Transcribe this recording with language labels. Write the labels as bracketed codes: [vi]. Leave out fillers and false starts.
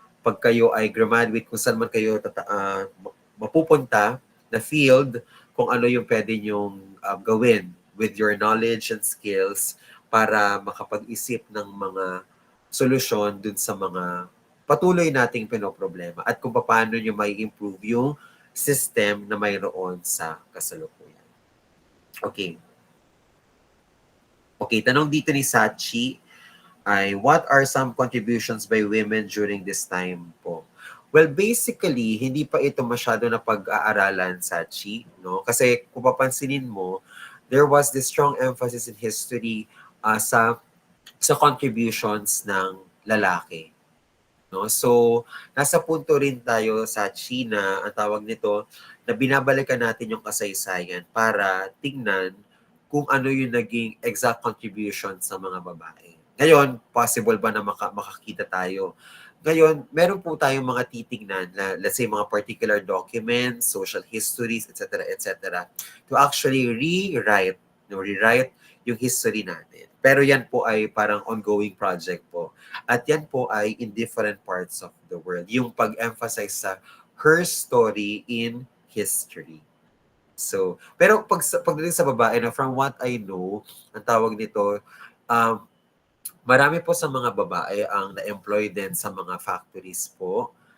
[tl] Pag kayo ay graduate, kung saan man kayo mapupunta na field, kung ano yung pwede nyong gawin [en] with your knowledge and skills [tl] para makapag-isip ng mga solusyon dun sa mga patuloy nating pinoproblema at kung paano nyo may improve yung system na mayroon sa kasalukuyan. [en] Okay. Okay, [tl] tanong dito ni Sachi ay, [en] what are some contributions by women during this time po? [tl] Well, basically, hindi pa ito masyado na pag-aaralan, Sachi, no? Kasi kung papansinin mo, [en] there was this strong emphasis in history sa contributions ng lalaki. No? [tl] So, nasa punto rin tayo sa China, ang tawag nito, na binabalikan natin yung kasaysayan para tingnan kung ano yung naging exact contribution sa mga babae. Ngayon, possible ba na makakita tayo? Ngayon, meron po tayong mga titignan na, let's say, mga particular documents, social histories, etc., [en] to actually rewrite [tl] yung history natin. Pero yan po ay parang ongoing project po. At yan po ay [en] in different parts of the world. [tl] Yung pag-emphasize sa her story in history. So, pero pagdating sa babae, na from what I know, ang tawag nito, marami po sa mga babae ang na-employ din sa mga factories po.